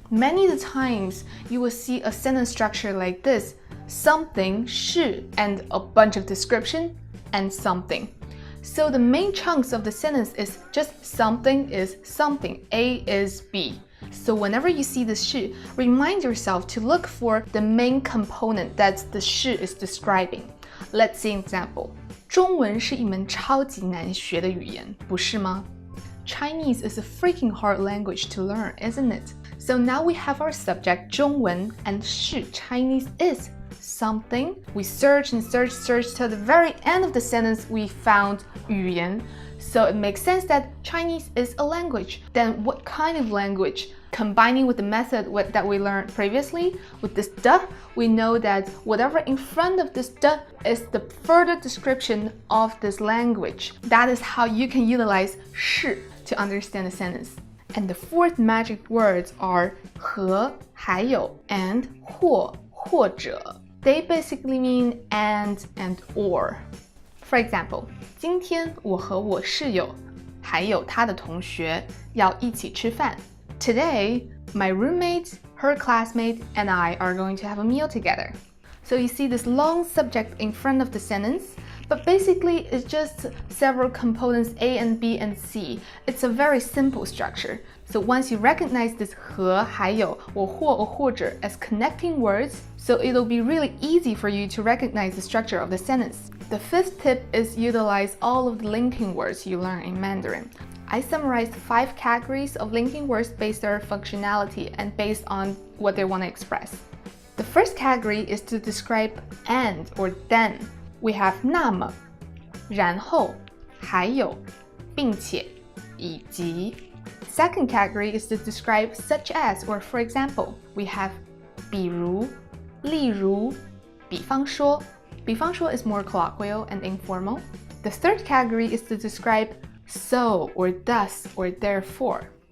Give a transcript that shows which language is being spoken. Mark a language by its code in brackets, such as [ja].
[en] Many of the times, you will see a sentence structure like this, something, 是, and a bunch of description, and something. So the main chunks of the sentence is just something is something, A is B. So whenever you see the 是, remind yourself to look for the main component that the 是 is describing. Let's see an example. [zh] 中文是一门超级难学的语言，不是吗？ [en] Chinese is a freaking hard language to learn, isn't it? So now we have our subject 中文 and 是 Chinese is something. We search and search till the very end of the sentence we found 语言. So it makes sense that Chinese is a language. Then what kind of language? Combining with the method that we learned previously, with this de, we know that whatever in front of this de is the further description of this language. That is how you can utilize 是 to understand the sentence. And the fourth magic words are 和,还有, and 或,或者. They basically mean and or. For example, [zh] 今天我和我室友还有他的同学要一起吃饭. [en] Today, my roommate, her classmate, and I are going to have a meal together. So you see this long subject in front of the sentence, but basically it's just several components A and B and C. It's a very simple structure. So once you recognize this 和,还有, or 或 or 或者 as connecting words, so it'll be really easy for you to recognize the structure of the sentence. The fifth tip is utilize all of the linking words you learn in Mandarin. I summarized 5 categories of linking words based on their functionality and based on what they want to express. The first category is to describe and or then. We have 那么, 然后, 还有, 并且, 以及. Second category is to describe such as or for example. We have 比如, 例如, bīfāngshuō. Bīfāngshuō is more colloquial and informal. The third category is to describe so or thus or therefore.